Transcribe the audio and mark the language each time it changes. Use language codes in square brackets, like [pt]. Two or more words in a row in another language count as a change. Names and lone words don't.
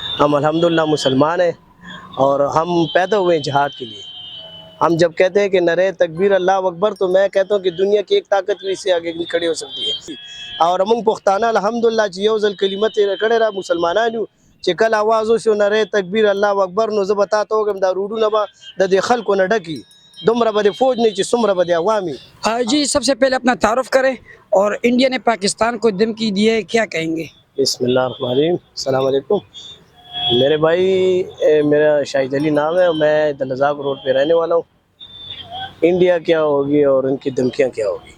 [ur] ہم الحمدللہ مسلمان ہیں اور ہم پیدا ہوئے ہیں جہاد کے لیے۔ ہم جب کہتے ہیں کہ نعرہ تکبیر [ar] اللہ اکبر [ur] تو میں کہتا ہوں کہ دنیا کی ایک طاقت بھی اس سے آگے نہیں کھڑی ہو سکتی ہے۔ اور ہم [ps] پختانہ الحمدللہ چې یو ځل کلمت کړه را مسلمانانو چې کله आवाज وشو نعرہ تکبیر [ar] الله اکبر [ps] نو زه به تا ته وګم دا روډونه به د دې خلکو نه ډکي دومره به د فوج نه چې څومره به د عوامي۔ [ur] جی سب سے پہلے اپنا تعارف کریں اور انڈیا نے پاکستان کو دھمکی دی ہے، کیا کہیں گے؟ [ar] بسم اللہ الرحمن الرحیم، السلام علیکم [ur] میرے بھائی، میرا شاہد علی نام ہے اور میں دلزاق روڈ پہ رہنے والا ہوں۔ انڈیا کیا ہوگی اور ان کی دھمکیاں کیا ہوگی؟